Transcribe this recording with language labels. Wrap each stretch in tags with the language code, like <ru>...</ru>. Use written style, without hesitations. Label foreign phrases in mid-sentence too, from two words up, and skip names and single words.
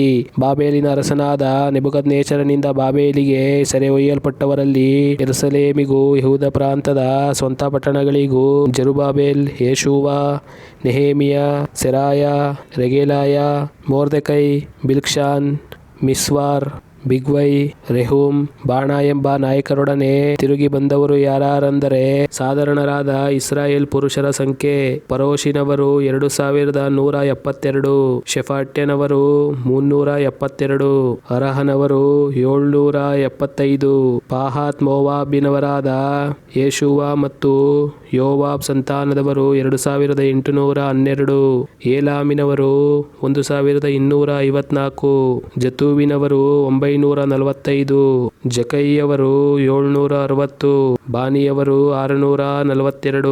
<kn>ಬಾಬೆಲಿನ ಅರಸನಾದ ನೆಬೂಕದ್ನೆಚ್ಚರನಿಂದ ಬಾಬೆಲಿಗೆ ಸೆರೆ ಒಯ್ಯಲ್ಪಟ್ಟವರಲ್ಲಿ ಯೆರೂಸಲೇಮಿಗೂ ಯೆಹೂದ ಪ್ರಾಂತದ ಸ್ವಂತ ಪಟ್ಟಣಗಳಿಗೂ ಜೆರುಬ್ಬಾಬೆಲ್, ಯೇಷೂವ, ನೆಹೆಮೀಯ, ಸೆರಾಯ, ರೆಗೇಲಾಯ, ಮೊರ್ದೆಕೈ, ಬಿಲ್ಷಾನ್, ಮಿಸ್ವಾರ್, ಬಿಗ್ವೈ, ರೆಹೂಮ್, ಬಾಣ ಎಂಬ ನಾಯಕರೊಡನೆ ತಿರುಗಿ ಬಂದವರು ಯಾರೆಂದರೆ ಸಾಧಾರಣರಾದ ಇಸ್ರಾಯೇಲ್ ಪುರುಷರ ಸಂಖ್ಯೆ: ಪರೋಷಿನವರು 2,172, ಶೆಫಾಟ್ಯನವರು 372, ಅರಹನವರು 775, ಪಾಹಾತ್ ಮೋವಾಬಿನವರಾದ ಯೇಷೂವ ಮತ್ತು ಯೋವಾಬ್ ಸಂತಾನದವರು 2,812, ಏಲಾಮಿನವರು 1,254, ಜತೂವಿನವರು 945, ಜಕೈಯವರು 760, ಬಾನಿಯವರು 642,</kn>